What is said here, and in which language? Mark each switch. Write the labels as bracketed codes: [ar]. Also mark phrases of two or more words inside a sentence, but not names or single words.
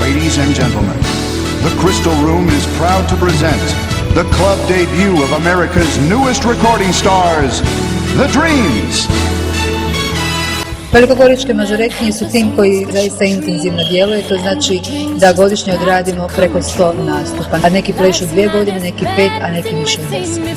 [en] Ladies and gentlemen, the Crystal Room is proud to present the club debut of America's newest recording stars, The Dreams. [hr] Velikogoričke mažoretkinje su tim koji zaista intenzivno djeluje, to znači da godišnje odradimo preko 100 nastupa. A neki plešu 2 godine, neki 5, a neki više od 10.